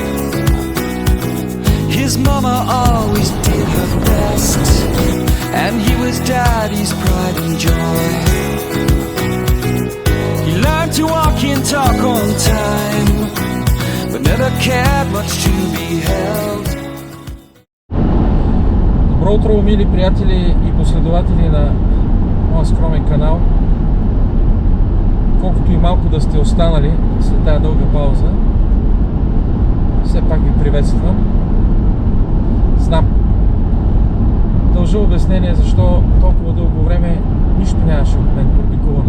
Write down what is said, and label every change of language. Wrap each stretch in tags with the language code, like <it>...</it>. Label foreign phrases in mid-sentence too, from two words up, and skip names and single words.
<en>His mama always did her best, and he was daddy's pride and joy. He learned to walk and talk on time, but never cared much to be held.</en> <bg>Добро утро, мили приятели и последователи на моя скромен канал. Колкото и малко да сте останали след тази дълга пауза, все пак ви приветствам. Знам, дължа обяснение защо толкова дълго време нищо нямаше от мен публикувано.</bg>